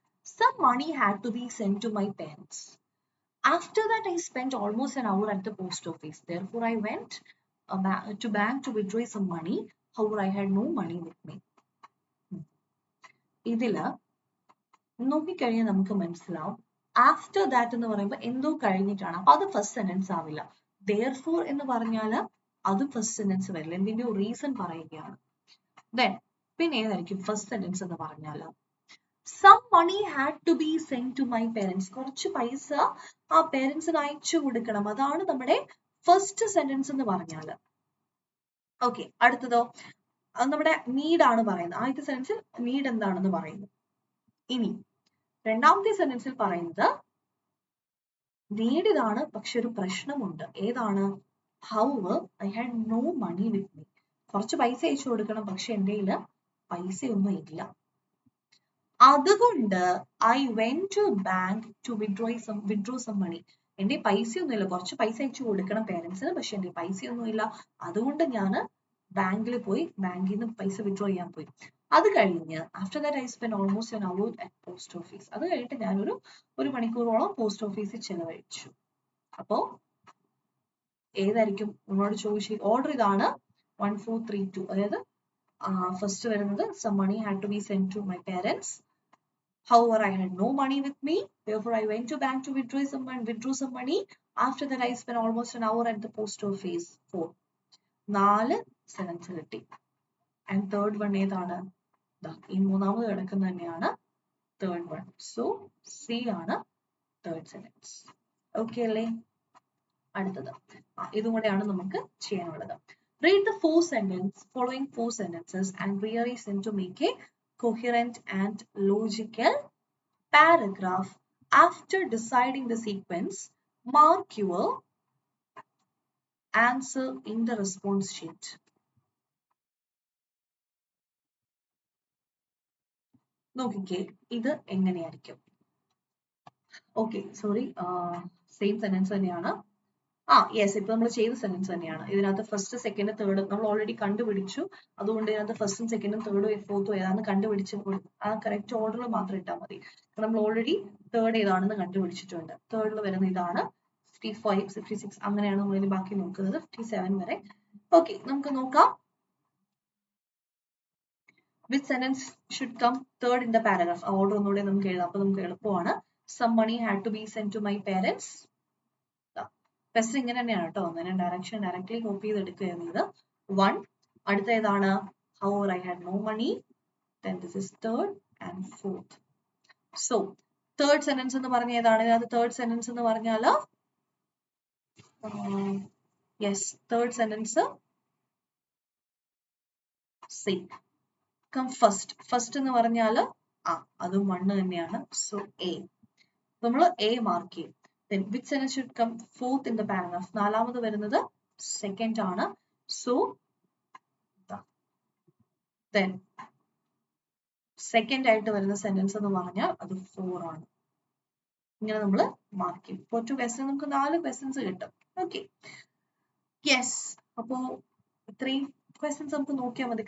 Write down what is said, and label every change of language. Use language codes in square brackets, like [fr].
[en] Some money had to be sent to my parents. After that, I spent almost an hour at the post office. Therefore, I went to bank to withdraw some money. However, I had no money with me. [ml] ഇതില് നോക്കിക്കഴിഞ്ഞാൽ നമുക്ക് മനസ്സിലാവും [en] after that [ml] എന്ന് പറയുമ്പോൾ എന്തോ കഴിഞ്ഞിട്ടാണ്. അപ്പൊ അത് ഫസ്റ്റ് സെന്റൻസ് ആവില്ല. therefore എന്ന് പറഞ്ഞാൽ അതും ഫസ്റ്റ് സെന്റൻസ് വരില്ല. എന്തിന്റെ റീസൺ പറയുകയാണ്. then പിന്നെ ഏതായിരിക്കും ഫസ്റ്റ് സെന്റൻസ് എന്ന് പറഞ്ഞാൽ? [en] Some money had to be sent to my parents. [ml] കുറച്ച് പൈസ ആ പേരൻസിന് അയച്ചു കൊടുക്കണം. അതാണ് നമ്മുടെ ഫസ്റ്റ് സെന്റൻസ് എന്ന് പറഞ്ഞാൽ. ഓക്കെ, അടുത്തതോ നമ്മുടെ നീഡ് ആണ് പറയുന്നത്. ആദ്യത്തെ സെന്റൻസിൽ നീഡ് എന്താണെന്ന് പറയുന്നു. ഇനി രണ്ടാമത്തെ സെന്റൻസിൽ പറയുന്നത് നീഡ് ഇതാണ്, പക്ഷെ ഒരു പ്രശ്നമുണ്ട്. ഏതാണ്? [en] However, I had no money with me. [ml] കുറച്ച് പൈസ അയച്ചു കൊടുക്കണം, പക്ഷെ എൻ്റെ കയ്യിൽ പൈസയൊന്നും ഇല്ല. അതുകൊണ്ട് [en] I went to bank to withdraw some money. [ml] എൻ്റെ പൈസയൊന്നുമില്ല, കുറച്ച് പൈസ അയച്ചു കൊടുക്കണം പേരൻസിന്, പക്ഷെ എൻ്റെ പൈസയൊന്നുമില്ല. അതുകൊണ്ട് ഞാൻ ബാങ്കിൽ പോയി ബാങ്കിൽ നിന്ന് പൈസ വിഡ്രോ ചെയ്യാൻ പോയി. അത് കഴിഞ്ഞ് [en] After that I spend almost an hour at post office. [ml] അത് കഴിഞ്ഞിട്ട് ഞാനൊരു മണിക്കൂറോളം പോസ്റ്റ് ഓഫീസിൽ ചെലവഴിച്ചു. അപ്പോ ഏതായിരിക്കും നമ്മളോട് ചോദിച്ച ഓർഡർ? ഇതാണ് 1432. അതായത് ഫസ്റ്റ് വരുന്നത് [en] some money had to be sent to my parents. However, I had no money with me. Therefore, I went to bank to withdraw some money. After that, I spent almost an hour at the post office. [ml] 4. 4 sentence കിട്ടി. [en] and third one [ml] ഏതാണ്? ഈ മൂന്നാമത് കിടക്കുന്ന തന്നെയാണ് third one. So C ആണ് third sentence. Okay അല്ലേ? അടുത്തത് ഇതും കൂടെയാണ് നമുക്ക് ചെയ്യാനുള്ളത്. [en] Read the following four sentences and rearrange them to make a coherent and logical paragraph. After deciding the sequence, mark your answer in the response sheet. [ml] നോക്കിക്കേ ഇത് എങ്ങനെയായിരിക്കും? ഓക്കെ, സോറി, സെയിം സെന്റൻസ് തന്നെയാണ്. യെസ്, ഇപ്പൊ നമ്മൾ ചെയ്ത sentence തന്നെയാണ്. ഇതിനകത്ത് first second third നമ്മൾ ഓൾറെഡി കണ്ടുപിടിച്ചു. അതുകൊണ്ട് ഇതിനകത്ത് ഫസ്റ്റും സെക്കൻഡും തേർഡും ഫോർത്തും ഏതാണെന്ന് കണ്ടുപിടിച്ച് ആ കറക്റ്റ് ഓർഡറിൽ മാത്രം ഇട്ടാൽ മതി. നമ്മൾ ഓൾറെഡി തേർഡ് ഏതാണെന്ന് കണ്ടുപിടിച്ചിട്ടുണ്ട്. തേർഡിൽ വരുന്ന ഇതാണ്. 55, 56 അങ്ങനെയാണ് നമ്മൾ ബാക്കി നോക്കുന്നത്, 57 വരെ. ഓക്കെ, നമുക്ക് നോക്കാം. [en] Which sentence should come third in the paragraph? [ml] Order ഒന്നുകൂടെ നമുക്ക് എഴുതാം, അപ്പൊ നമുക്ക് എളുപ്പമാണ്. [en] Some money had to be sent to my parents. [ml] First ഇങ്ങനെ തന്നെയാണ് കേട്ടോ, അങ്ങനെ ഡയറക്ഷൻ ഡയറക്റ്റ്ലി കോപ്പി ചെയ്തെടുക്കുകയാണ് ഇത്. [en] 1. [ml] അടുത്ത ഏതാണ്? [en] However, I had no money. Then this is third and fourth. So third sentence [ml] എന്ന് പറഞ്ഞ ഏതാണ്? ഇതിനകത്ത് തേർഡ് സെന്റൻസ് എന്ന് പറഞ്ഞാൽ yes, third sentence C. [en] Come first [ml] എന്ന് പറഞ്ഞാൽ അതും 1 തന്നെയാണ്. സോ എ, നമ്മൾ എ മാർക്ക് ചെയ്യും. [en] Then which sentence should come fourth in the paragraph? [ml] നാലാമത് വരുന്നത് സെക്കൻഡ് ആണ്. സോ then സെക്കൻഡ് ആയിട്ട് വരുന്ന സെന്റൻസ് എന്ന് പറഞ്ഞാൽ അത് 4 ആണ്. ഇങ്ങനെ നമ്മൾ മാർക്ക് ചെയ്യും. ഇപ്പോൾ 2 ക്വസ്റ്റ്യൻ നമുക്ക് 4 ക്വസ്റ്റ്യൻസ് കിട്ടും. Okay, yes. അപ്പോ ഇത്രയും ക്വസ്റ്റ്യൻസ് നമുക്ക് നോക്കിയാൽ മതി.